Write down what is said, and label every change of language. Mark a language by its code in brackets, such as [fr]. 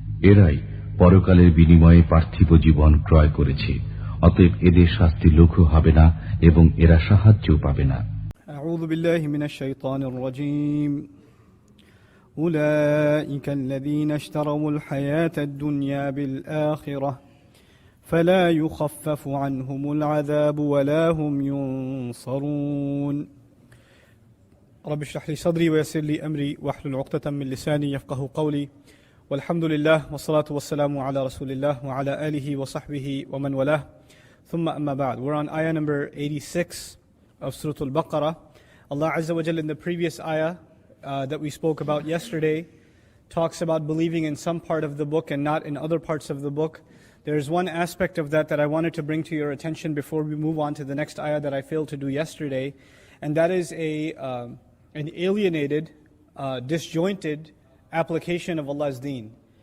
[bn] এরাই পরকালের বিনিময়ে পার্থিব জীবন ক্রয় করেছে, অতএব এদের শাস্তি লঘু হবে না এবং এরা সাহায্যও পাবে না। [ar] আউযু বিল্লাহি মিনাশ শাইতানির রাজীম। أولئك الذين اشتروا الحياة الدنيا بالآخرة فلا يخفف عنهم العذاب ولا هم ينصرون رب اشرح لي صدري ويسر لي أمري واحلل عقدة من لساني يفقه قولي والحمد لله والصلاة والسلام على رسول الله وعلى آله وصحبه ومن والاه ثم أما بعد. [en] We're on ayah number 86 of Sura Baqarah. Allah Azza wa Jalla in the previous ayah that we spoke about yesterday talks about believing in some part of the book and not in other parts of the book. There's one aspect of that I wanted to bring to your attention before we move on to the next ayah that I failed to do yesterday, and that is an alienated, disjointed application of Allah's deen.